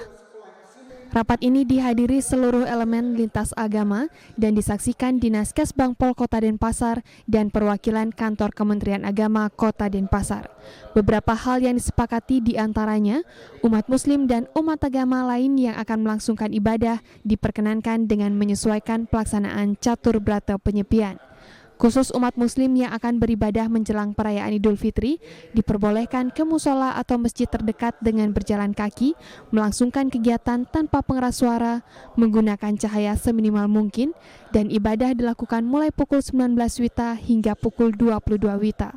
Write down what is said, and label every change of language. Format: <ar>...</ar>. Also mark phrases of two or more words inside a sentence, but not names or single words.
<id>Rapat ini dihadiri seluruh elemen lintas agama dan disaksikan Dinas Kesbangpol Kota Denpasar dan perwakilan Kantor Kementerian Agama Kota Denpasar. Beberapa hal yang disepakati diantaranya, umat Muslim dan umat agama lain yang akan melangsungkan ibadah diperkenankan dengan menyesuaikan pelaksanaan catur berata penyepian. Khusus umat Muslim yang akan beribadah menjelang perayaan Idul Fitri diperbolehkan ke musola atau masjid terdekat dengan berjalan kaki, melangsungkan kegiatan tanpa pengeras suara, menggunakan cahaya seminimal mungkin, dan ibadah dilakukan mulai pukul 19 WITA hingga pukul 22 WITA.</id>